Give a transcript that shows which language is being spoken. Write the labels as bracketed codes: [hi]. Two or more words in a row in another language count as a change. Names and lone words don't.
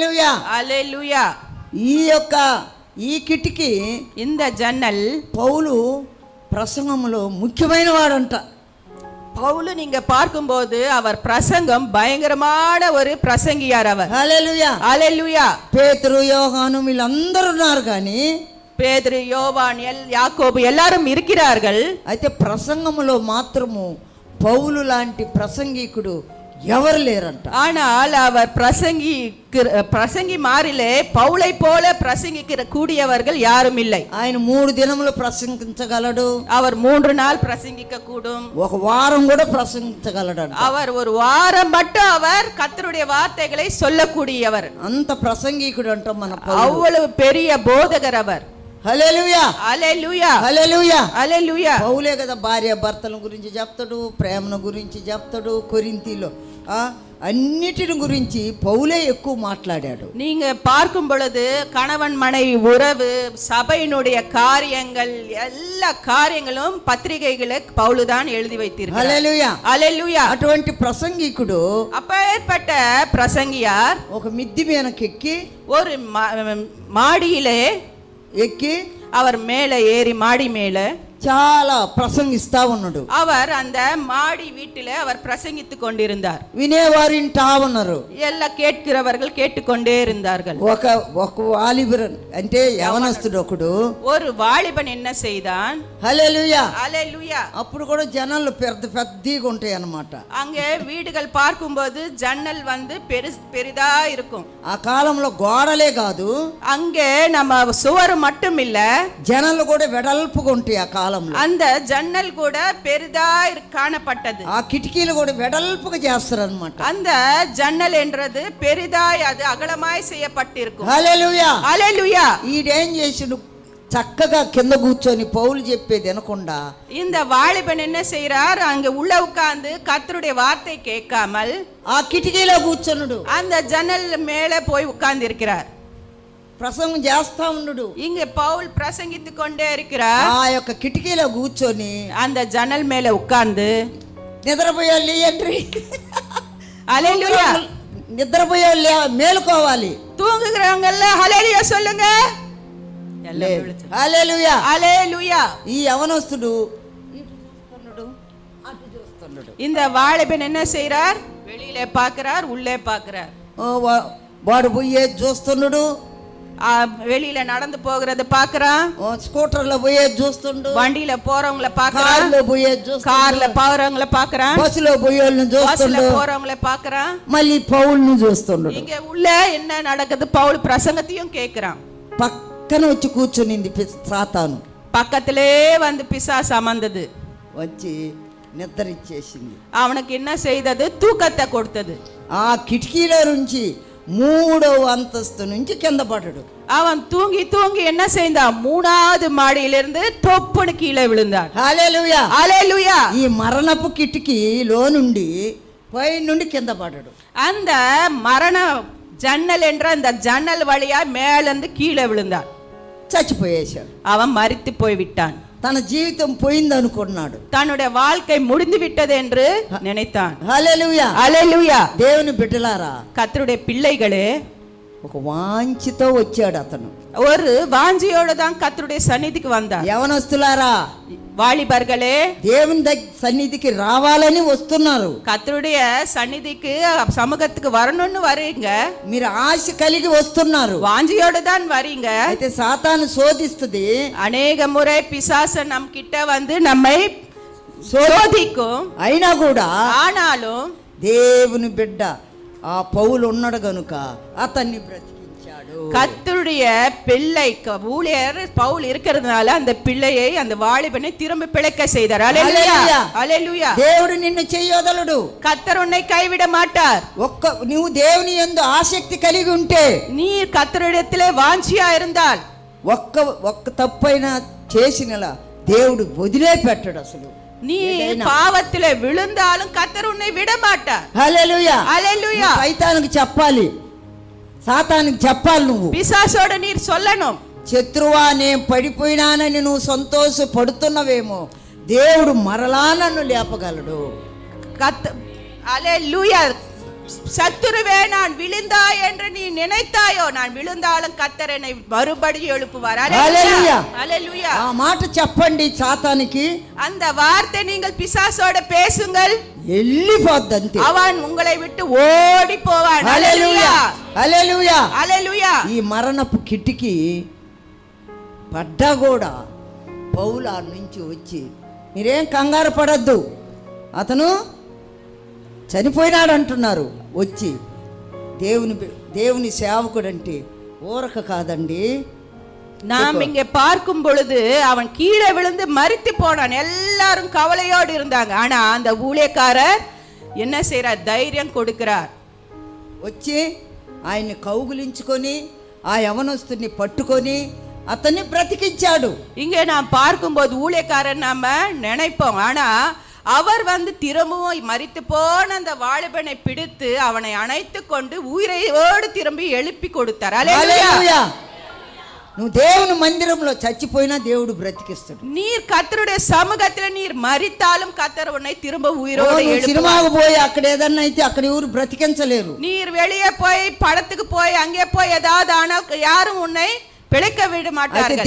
[te] హల్లెలూయా. ఈ కిటికీ [ta] இந்த ஜன்னல் [te] పౌలు ప్రసంగంలో ముఖ్యమైన వాడంట. [ta] பவுல் நீங்க பார்க்கும்போது அவர் பிரசங்கம் பயங்கரமான ஒரு பிரசங்கியார் அவர். [te] హల్లెలూయా హల్లెలూయా. పేతురు యోహాను వీళ్ళందరూ ఉన్నారు కానీ [ta] పేతురు యోవాన్ యాకోబు எல்லாரும் இருக்கிறார்கள். [te] అయితే ప్రసంగంలో మాత్రము పౌలు లాంటి ప్రసంగికుడు ఎవరు లేరంట. [ta] ஆனால் அவர் பிரசங்கி மாறிலே பவுலை போல பிரசங்கிக்கிற கூடியவர்கள் யாரும் இல்லை. [te] ఆయన 3 దినములు ప్రసంగించగలడు. [ta] அவர் 3 நாள் பிரசங்கிக்க கூடும். [te] ఒక వారం కూడా ప్రసంగించగలడు. [ta] அவர் ஒரு வாரம் மட்டும் அவர் கர்த்தருடைய வார்த்தைகளை சொல்லக்கூடியவர். [te] అంత ప్రసంగికుడు అంట మన పౌలు. [ta] அவ்வளவு பெரிய போதகர் அவர். [te] హల్లెలూయా హల్లెలూయా. హల్లెలూయా. హల్లెలూయా. పౌలే కదా భార్య భర్తల గురించి చెప్తాడు, ప్రేమను గురించి చెప్తాడు. కొరింథీలో అన్నిటిని గురించి పౌలే ఎక్కువ మాట్లాడాడు. [ta] நீங்க பார்க்கும் பொழுது கணவன் மனைவி உறவு, சபையினுடைய காரியங்கள், எல்லா காரியங்களும் பத்திரிகைகளை பவுல் தான் எழுதி வைத்திருக்கிறார். [te] హల్లెలూయా. హల్లెలూయా. అటువంటి ప్రసంగికుడు [ta] அப்பேற்பட்ட பிரசங்கியார் [te] ఒక మిద్ది మీదకెక్కి [ta] ஒரு மாடியிலே [te] ఎక్కి [ta] அவர் மேலே ஏறி மாடி மேலே [te] చాలా ప్రసంగిస్తా ఉన్నాడు. [ta] அவர் அந்த மாடி வீட்டிலே அவர் பிரசங்கித்துக் கொண்டிருந்தார். [te] వినేవారు వింటా ఉన్నారు. [ta] எல்லாம் கேட்கிறவர்கள் கேட்டுக்கொண்டே இருந்தார்கள். [te] ఒక వాలిబన్ అంటే యవనస్తుడు ఒకడు, [ta] ஒரு வாலிபன் என்ன செய்தான்? [te] హల్లెలూయా. హల్లెలూయా. అప్పుడు కూడా జనాలు పెద్దగా ఉంటాయి అన్నమాట. [ta] அங்கே வீடுகள் பார்க்கும்போது ஜன்னல் வந்து பெரிதா இருக்கும். [te] ఆ కాలంలో గోడలే కాదు, [ta] அங்கே நம்ம சுவர் மட்டும் இல்ல, [te] జనాలు కూడా వెడల్పుగా ఉంటాయి. ఆ కాలంలో [ta] அந்த ஜன்னல் கூட பெரிதா காணப்பட்டது. [te] ఆ కిటికీలు కూడా వెడల్పుగా చేస్తారు అన్నమాట. [ta] அந்த ஜன்னல் என்றது பெரிதாய் அது அகலமாய் செய்யப்பட்டிருக்கும். [te] హల్లెలూయా. హల్లెలూయా. ఈడేం చేసిండు? చక్కగా కింద కూర్చొని పౌలు చెప్పేది వినకుండా [ta] இந்த வாலிபன் என்ன செய்றார்? அங்க உள்ள உட்கார்ந்து கர்த்தருடைய வார்த்தை கேட்காமல் [te] ఆ కిటికీలో కూర్చున్నాడు. [ta] அந்த ஜன்னல் மேலே போய் உட்கார்ந்து இருக்கிறார். [te] ప్రసంగం చేస్తా ఉన్నాడు. [ta] இங்க பவுல் பிரசங்கித்துக் கொண்டே இருக்கிறார். [te] ఆ యొక్క కిటికీలో కూర్చొని [ta] அந்த ஜன்னல் மேலே உட்கார்ந்து [te] నిద్రపోయాలి ఏంట్రీ, [ta] ஹல்லேலூயா, [te] నిద్రపోయాలి మేలుకోవాలి. [ta] தூங்குகிறவங்க எல்லாம் ஹல்லேலூயா சொல்லுங்க. [te] హల్లెలూయా. [ta] ஹல்லேலூயா. [te] ఈ యవనస్తుడు ఇటు చూస్తున్నాడు, అటు చూస్తున్నాడు. [ta] இந்த வாலிபன் என்ன செய்றார்? வெளியிலே பார்க்கிறார், உள்ளே பார்க்கிறார். [te] వాడు పోయే చూస్తున్నాడు, [ta] வெளியில நடந்து போகிறது பார்க்கறான். [te] స్కూటర్లో పోయే చూస్తుండు, [ta] வண்டியில போறவங்கள பார்க்கறான், [te] కార్లో పోయే చూస్తుండు, [ta] కార్ல போறவங்கள பார்க்கறான், [te] బస్సులో పోయేళ్ళని చూస్తుండు, [ta] பஸ்ல போறவங்கள பார்க்கறான். [te] మళ్ళీ పౌలుని చూస్తుండు. [ta] இங்க உள்ள என்ன நடக்குது? பவுல் பிரசங்கத்தையும் கேட்கிறான். [te] పక్కన వచ్చి కూర్చునింది సాతాను. [ta] பக்கத்திலே வந்து பிசாசு அமர்ந்தது, [te] వచ్చి నిద్ర ఇచ్చేసింది. [ta] அவனுக்கு என்ன செய்தது? தூக்கத்தை கொடுத்தது. [te] ఆ కిటికీలో నుంచి 3వ అంతస్తు నుంచి కింద పడ్డాడు. [ta] அவன் தூங்கி தூங்கி என்ன செய்தான்? 3வது மாடியிலிருந்து தொப்புன்னு கீழே விழுந்தான். [te] హల్లెలూయా. హల్లెలూయా. ఈ మరణపు కిటికీలో నుండి పై నుండి కింద పడ్డాడు. [ta] அந்த மரண ஜன்னல் என்ற அந்த ஜன்னல் வழியா மேலிருந்து கீழே விழுந்தான். [te] చచ్చిపోయేశాడు. [ta] அவன் மரித்து போய் விட்டான். [te] తన జీవితం పోయింది అనుకున్నాడు. [ta] தன்னுடைய வாழ்க்கை முடிந்து விட்டது என்று நினைத்தான். [te] హల్లెలూయా. హల్లెలూయా. దేవుని బిడ్డలారా, [ta] கர்த்தருடைய பிள்ளைகளே, [te] ఒక వాంఛతో వచ్చాడు అతను. [ta] ஒரு வாஞ்சியோடு தான் கர்த்தருடைய சந்நிதிக்கு வந்தார். [te] యవనస్తులారా, [ta] வாலிபர்களே, [te] దేవుని సన్నిధికి రావాలని వస్తున్నారు. [ta] கர்த்தருடைய சந்நிதிக்கு சமூகத்துக்கு வரணும்னு வரீங்க, [te] మీరు ఆశ కలిగి వస్తున్నారు, [ta] வாஞ்சியோடு தான் வரீங்க. [te] అయితే సాతాను శోధిస్తుంది. [ta] அநேக முறை பிசாசு நம் கிட்ட வந்து நம்மை சோதிக்கும். [te] అయినా కూడా [ta] ஆனாலும் [te] దేవుని బిడ్డ ఆ పౌలు ఉన్నాడు గనుక అతన్ని బ్రతికించాడు. [ta] கர்த்தருடைய பிள்ளை ஊழியர் பவுல் இருக்கிறதுனால அந்த பிள்ளையை, அந்த வாலிபனை திரும்ப பிழைக்க செய்தார். ஹல்லேலூயா. ஹல்லேலூயா. [te] దేవుడు నిన్ను చెయ్యొదలడు. [ta] கர்த்தர் உன்னை கைவிட மாட்டார். [te] నువ్వు దేవుని యందు ఆసక్తి కలిగి ఉంటే, [ta] நீ கர்த்தரிடத்திலே வாஞ்சியா இருந்தால், [te] ఒక్క తప్పైనా చేసినలా దేవుడు వదిలేపెట్టాడు. అసలు [ta] நீ பாவத்திலே விழுந்தாலும் கர்த்தர் உன்னை விட மாட்டார். [te] హల్లెలూయా. [ta] ஹல்லேலூயா. [te] సైతానికి చెప్పాలి, సాతానికి చెప్పాలి, నువ్వు [ta] பிசாசோட நீர் சொல்லணும். [te] శత్రువా, నేను పడిపోయినానని నువ్వు సంతోషపడుతున్నవేమో, దేవుడు మరలా నన్ను లేపగలడు. [ta] ஹல்லேலூயா. சத்துருவே நான் விழுந்தாய் என்று நீ நினைத்தாயோ, நான் விழுந்தாலும் கர்த்தர் என்னை மறுபடியும் எழுப்புவார். ஹல்லேலூயா. ஹல்லேலூயா. [te] ఆ మాట చెప్పండి சாத்தானுக்கு. [ta] அந்த வார்த்தை நீங்கள் பிசாசோட பேசுங்கள், [te] వెళ్ళిపోద్ది అంతే. [ta] அவன் உங்களை விட்டு ஓடி போவான். [te] హల్లెలూయా. హల్లెలూయా. హల్లెలూయా. ఈ మరణపు కిటికీ పడ్డా కూడా పౌలు ఆ నుంచి వచ్చి మీరేం కంగారు పడద్దు, అతను చనిపోయినాడు అంటున్నారు. వచ్చి దేవుని సేవకుడు అంటే ఊరక కాదండి. [ta] நாம் இங்கே பார்க்கும் பொழுது அவன் கீழே விழுந்து மரித்து போனான். எல்லாரும் கவலையோடு இருந்தாங்க. ஆனா அந்த ஊழியக்காரர் என்ன செய்யறார்? தைரியம் கொடுக்கிறார். [te] వచ్చి ఆయన్ని కౌగులించుకొని ఆ యవనస్తుని పట్టుకొని అతన్ని బ్రతికించాడు. [ta] இங்கே நாம் பார்க்கும்போது ஊழியக்காரர் நாம நினைப்போம், ஆனா அவர் திரும்பவும் மரித்து போன அந்த வாலிபனை பிடித்து அவனை அணைத்து கொண்டு உயிரோடு திரும்பி எழுப்பி கொடுத்தார். [te] హల్లెలూయా. నువ్వు దేవుని మందిరంలో చచ్చిపోయినా దేవుడు బ్రతికిస్తాడు. [ta] நீர் கர்த்தருடைய சமூகத்துல நீர் மரித்தாலும் கர்த்தர் உன்னை திரும்ப உயிரோடு எழுப்புவார். [te] సినిమాకు పోయి అక్కడ ఏదన్నా అయితే అక్కడ ఎవరు బ్రతికించలేరు. [ta] நீர் வெளியே போய் படத்துக்கு போய் அங்கே போய் ஏதாவது ஆனால் யாரும் உன்னை பிழைக்க விட மாட்டார்கள்.